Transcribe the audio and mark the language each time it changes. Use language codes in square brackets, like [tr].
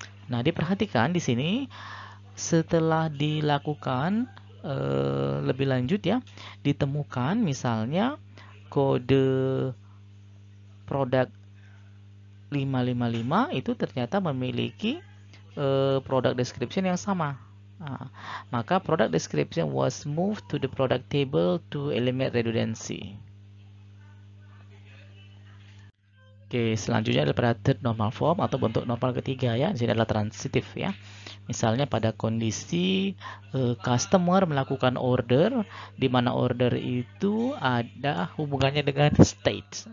[id] Nah, diperhatikan di sini setelah dilakukan lebih lanjut ya, ditemukan misalnya kode produk 555 itu ternyata memiliki product description yang sama. Maka [en] product description was moved to the product table to eliminate redundancy. [id] Oke, selanjutnya adalah pada third normal form atau bentuk normal ketiga ya. Di sini adalah transitif ya. Misalnya pada kondisi customer melakukan order, di mana order itu ada hubungannya dengan state.